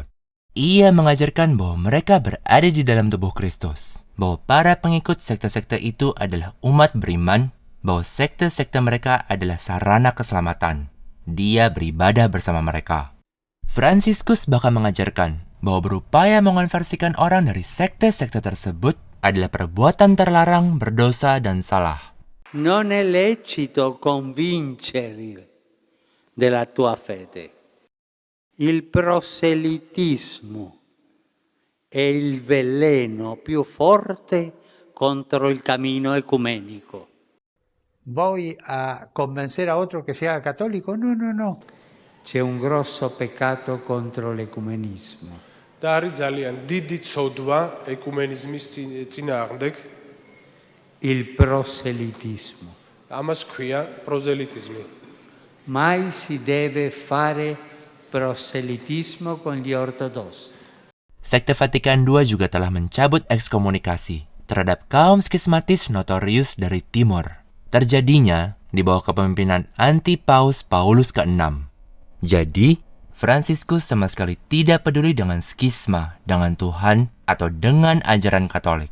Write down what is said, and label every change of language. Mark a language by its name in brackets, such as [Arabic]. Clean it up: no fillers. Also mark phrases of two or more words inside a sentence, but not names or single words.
[Indonesian] Ia mengajarkan bahwa mereka berada di dalam tubuh Kristus, bahwa para pengikut sekte-sekte itu adalah umat beriman, bahwa sekte-sekte mereka adalah sarana keselamatan. Dia beribadah bersama mereka. Fransiskus bahkan mengajarkan bahwa berupaya mengonversikan orang dari sekte-sekte tersebut adalah perbuatan terlarang, berdosa, dan salah. [Italian] Non è lecito convincere della tua fede. Il proselitismo è il veleno più forte contro il cammino ecumenico. [Spanish] Voy a convencer a otro que sea católico? No, no, no. [Italian] C'è un grosso peccato contro l'ecumenismo. [Georgian] და არის ძალიან დიდი ცოდვა ეკუმენიზმის წინააღმდეგ. [Italian] Il proselitismo. [Georgian] ამას ქვია პროზელიტიზმი. [Italian] Mai si deve fare proselitismo con gli ortodossi. [Indonesian] Sekte Vatikan II juga telah mencabut ekskomunikasi terhadap kaum skismatis notorius dari timur. Terjadinya di bawah kepemimpinan anti-paus Paulus ke-6. Jadi, Fransiskus sama sekali tidak peduli dengan skisma, dengan Tuhan, atau dengan ajaran Katolik.